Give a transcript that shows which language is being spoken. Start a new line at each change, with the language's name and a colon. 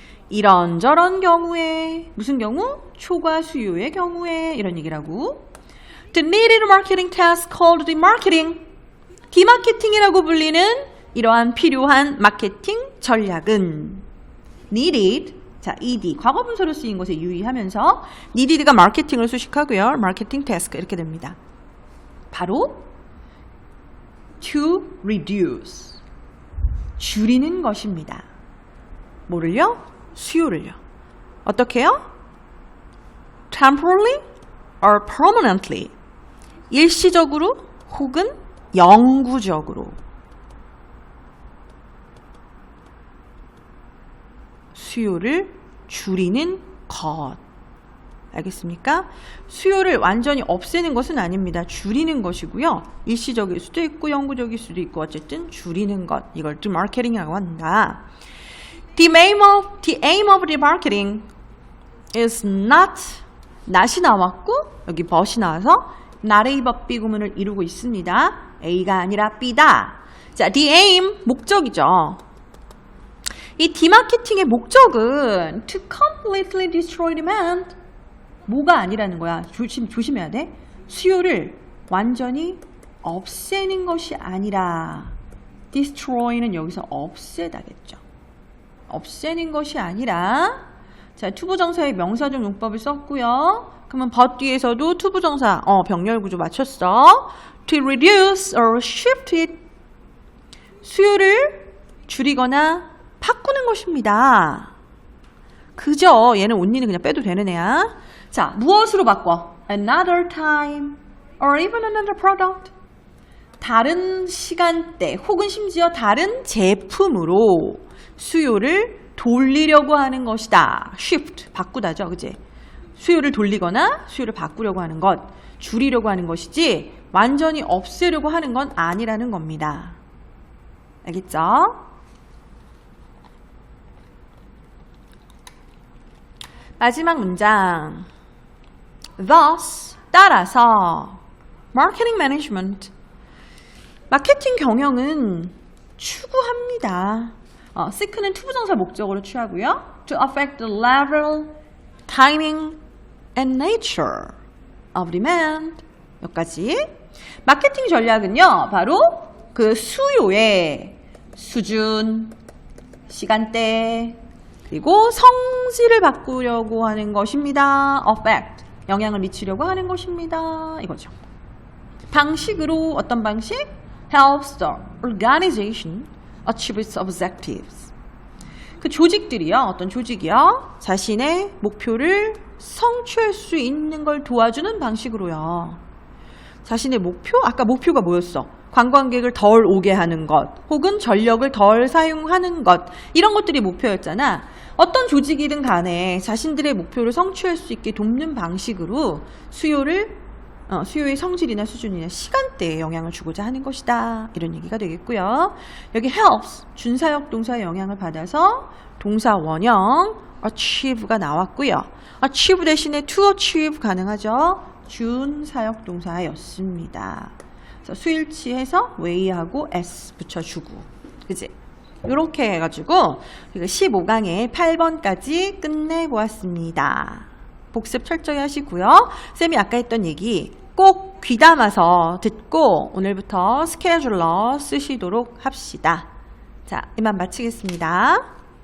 Korean: 이런저런 경우에, 무슨 경우? 초과 수요의 경우에 이런 얘기라고.
English: The needed marketing task called demarketing.
Korean: 디마케팅이라고 불리는 이러한 필요한 마케팅 전략은 needed. 자, ed 과거분사로 쓰인 것에 유의하면서 needed가 마케팅을 수식하고요. 마케팅 task 이렇게 됩니다.
English: 바로 to reduce.
Korean: 줄이는 것입니다. 뭐를요? 수요를요. 어떻게요?
English: temporarily or permanently.
Korean: 일시적으로 혹은 영구적으로. 수요를 줄이는 것. 알겠습니까? 수요를 완전히 없애는 것은 아닙니다. 줄이는 것이고요. 일시적일 수도 있고 영구적일 수도 있고 어쨌든 줄이는 것. 이걸 디마케팅이라고 한다.
English: The aim of demarketing is not이
Korean: 나왔고 여기
English: but이 나와서 not A but B
Korean: 구문을 이루고 있습니다. A가 아니라 B다. 자, the aim 목적이죠. 이 디마케팅의 목적은
English: to completely destroy demand.
Korean: 뭐가 아니라는 거야. 조심해야 돼. 수요를 완전히 없애는 것이 아니라 destroy는 여기서 없애다겠죠. 없애는 것이 아니라 자, 투부정사의 명사적 용법을 썼고요. 그러면 but 뒤에서도 투부정사 병렬구조 맞췄어.
English: To reduce or shift it.
Korean: 수요를 줄이거나 바꾸는 것입니다. 그죠? 얘는 only는 그냥 빼도 되는 애야. 자, 무엇으로 바꿔?
English: Another time or even another product.
Korean: 다른 시간대 혹은 심지어 다른 제품으로 수요를 돌리려고 하는 것이다. shift, 바꾸다죠. 그치? 수요를 돌리거나 수요를 바꾸려고 하는 것, 줄이려고 하는 것이지 완전히 없애려고 하는 건 아니라는 겁니다. 알겠죠? 마지막 문장.
English: Thus,
Korean: 따라서
English: marketing management,
Korean: 마케팅 경영은 추구합니다. seek는 투부정사 목적으로 취하고요.
English: To affect the level, timing, and nature of demand.
Korean: 여기까지. 마케팅 전략은요, 바로 그 수요의 수준, 시간대, 그리고 성질을 바꾸려고 하는 것입니다. affect. 영향을 미치려고 하는 것입니다. 이거죠. 방식으로 어떤 방식?
English: helps the organization achieve its objectives.
Korean: 그 조직들이요. 어떤 조직이요. 자신의 목표를 성취할 수 있는 걸 도와주는 방식으로요. 자신의 목표? 아까 목표가 뭐였어? 관광객을 덜 오게 하는 것, 혹은 전력을 덜 사용하는 것, 이런 것들이 목표였잖아. 어떤 조직이든 간에 자신들의 목표를 성취할 수 있게 돕는 방식으로 수요의 성질이나 수준이나 시간대에 영향을 주고자 하는 것이다. 이런 얘기가 되겠고요. 여기 helps, 준사역 동사의 영향을 받아서 동사 원형 achieve가 나왔고요. achieve 대신에 to achieve 가능하죠. 준사역 동사였습니다. 그래서 수일치해서 way하고 s 붙여주고, 그지? 이렇게 해가지고 15강의 8번까지 끝내보았습니다. 복습 철저히 하시고요. 쌤이 아까 했던 얘기 꼭 귀담아서 듣고 오늘부터 스케줄러 쓰시도록 합시다. 자, 이만 마치겠습니다.